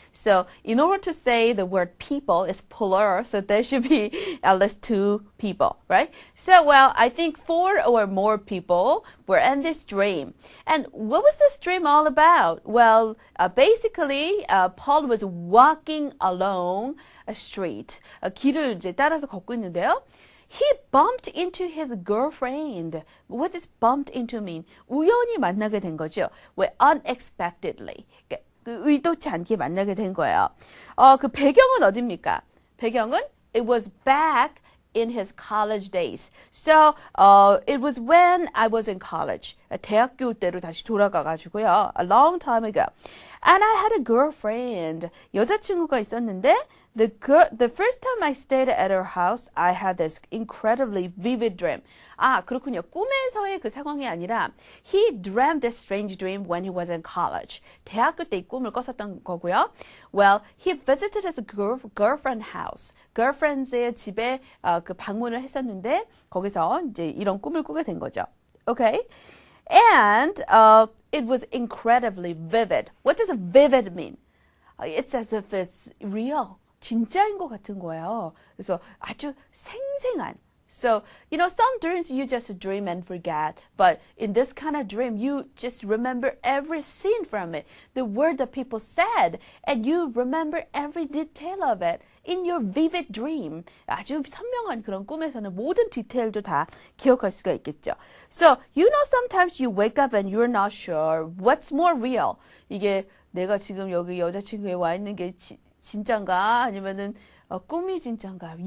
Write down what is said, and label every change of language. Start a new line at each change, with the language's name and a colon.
English: So in order to say the word people is plural, so there should be at least 2 people, right? So, well, I think 4 or more people were in this dream. And what was this dream all about? Well, basically, Paul was walking along a street.
Korean: 길을 이제 따라서 걷고 있는데요.
English: He bumped into his girlfriend. What does bumped into mean?
Korean: 우연히 만나게 된 거죠. 왜 unexpectedly. 의도치 않게 만나게 된 거예요. 그 배경은 어디입니까?
English: 배경은 it was back in his college days. So, it was when I was in college.
Korean: 대학교 때로 다시 돌아가가지고요.
English: A long time ago. And I had a girlfriend.
Korean: 여자친구가 있었는데,
English: the first time I stayed at her house, I had this incredibly vivid dream.
Korean: 아, 그렇군요. 꿈에서의 그 상황이 아니라
English: he dreamt this strange dream when he was in college.
Korean: 대학교 때 이 꿈을 꿨었던 거고요.
English: Well, he visited his girlfriend house.
Korean: girlfriend의 집에 그 방문을 했었는데 거기서 이제 이런 꿈을 꾸게 된 거죠.
English: Okay? And it was incredibly vivid. What does vivid mean? It's as if it's real.
Korean: 진짜인 것 같은 거예요. 그래서 아주 생생한.
English: So, you know, some dreams you just dream and forget. But in this kind of dream, you just remember every scene from it. The word that people said. And you remember every detail of it. In your vivid dream.
Korean: 아주 선명한 그런 꿈에서는 모든 디테일도 다 기억할 수가 있겠죠.
English: So, you know, sometimes you wake up and you're not sure what's more real.
Korean: 이게 내가 지금 여기 여자친구에 와 있는 게 진짠가 아니면은 꿈이 진짠가?